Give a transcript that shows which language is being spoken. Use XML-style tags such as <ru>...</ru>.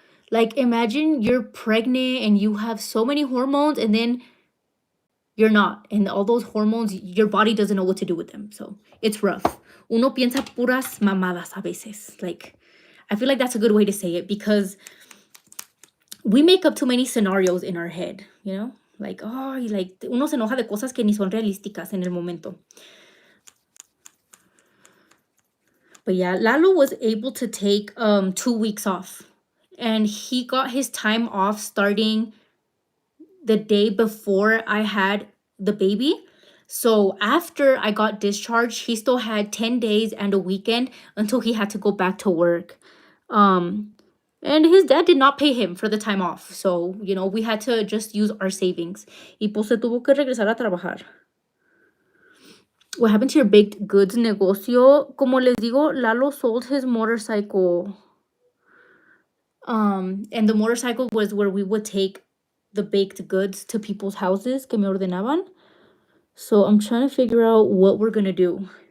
<en>Like, imagine you're pregnant and you have so many hormones and then you're not. And all those hormones, your body doesn't know what to do with them. So it's rough.</en> <es>Uno piensa puras mamadas a veces.</es> <en>Like, I feel like that's a good way to say it because we make up too many scenarios in our head, you know?</en> <es>Like, oh, like, uno se enoja de cosas que ni son realísticas en el momento.</es> <en>But yeah, Lalo was able to take 2 weeks off. And he got his time off starting the day before I had the baby. So after I got discharged, he still had 10 days and a weekend until he had to go back to work. And his dad did not pay him for the time off. So, you know, we had to just use our savings.</en> <es>Y pues se tuvo que regresar a trabajar.</es> <en>What happened to your baked goods negocio?</en> <es>Como les digo,</es> <en>Lalo sold his motorcycle. And the motorcycle was where we would take the baked goods to people's houses</en> <es>que me ordenaban.</es> <en>So I'm trying to figure out what we're gonna do.</en>